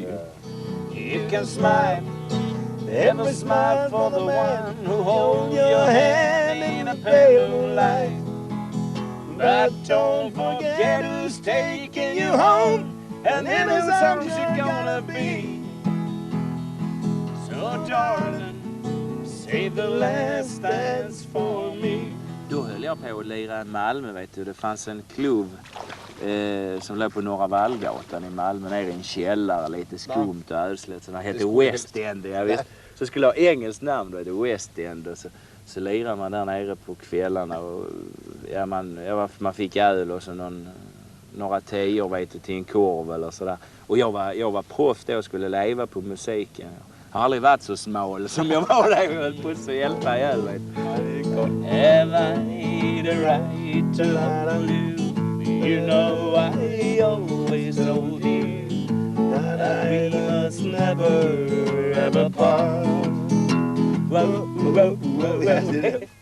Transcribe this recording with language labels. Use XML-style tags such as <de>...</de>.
<en>You can smile, every smile for the one who holds your hand in a pale moonlight. But don't forget who's taking you home, and in his arms you're gonna be. So darling, save the last dance for me.</en> <sv>Då höll jag på att lira i Malmö, vet du. Det fanns en klubb som låg på Norra Vallgatan i Malmö, nere i en källare, lite skumt och ödsligt. Så det hette West End, jag vet. Så skulle ha engelskt namn då, det West End. Och så lirade man där nere på kvällarna och ja, man fick öl och så några teor, vet du, till en korv eller sådär. Och jag var proff då och skulle leva på musiken. Jag har aldrig varit så smal som jag var där och höll på att hjälpa ihjäl, vet du.</sv> <en>Have I need a right to love you? You know I always told you that we must never ever part. Whoa, whoa, whoa, whoa.</en>